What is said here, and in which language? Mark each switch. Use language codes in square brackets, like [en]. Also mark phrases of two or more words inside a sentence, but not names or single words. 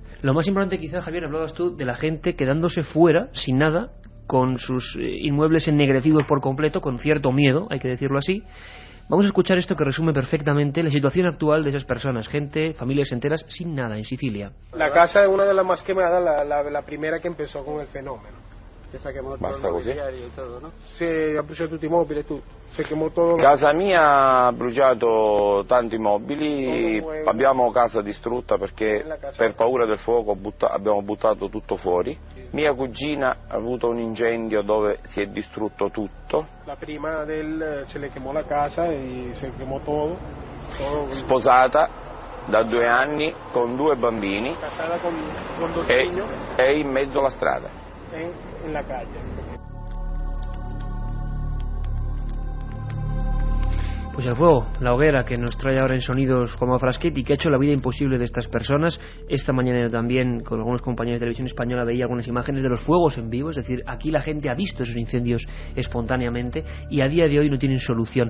[es] Lo más importante quizás, Javier, hablabas tú de la gente quedándose fuera, sin nada, con sus inmuebles ennegrecidos por completo, con cierto miedo, hay que decirlo así. Vamos a escuchar esto que resume perfectamente la situación actual de esas personas, gente, familias enteras, sin nada en Sicilia. La casa es una de las más quemadas, la primera que empezó con el fenómeno. Que si quemó todo [it] il mobiliario e tutto, [es] no? [it] Si ha bruciato tutti i mobili e tutto. Si quemò tutto. Casa mia ha bruciato tanti mobili, abbiamo casa distrutta perché per paura del fuoco abbiamo buttato tutto fuori. Mia cugina ha avuto un incendio dove si è distrutto tutto. [es] La prima se le quemò la casa e se quemò todo. [it] Sposata da 2 anni con 2 bambini. Casata con 2 figli. E in mezzo alla strada. [es] En la calle. Pues el fuego, la hoguera que nos trae ahora en sonidos como a Frasquet y que ha hecho la vida imposible de estas personas. Esta mañana yo también con algunos compañeros de televisión española veía algunas imágenes de los fuegos en vivo, es decir, aquí la gente ha visto esos incendios espontáneamente y a día de hoy no tienen solución.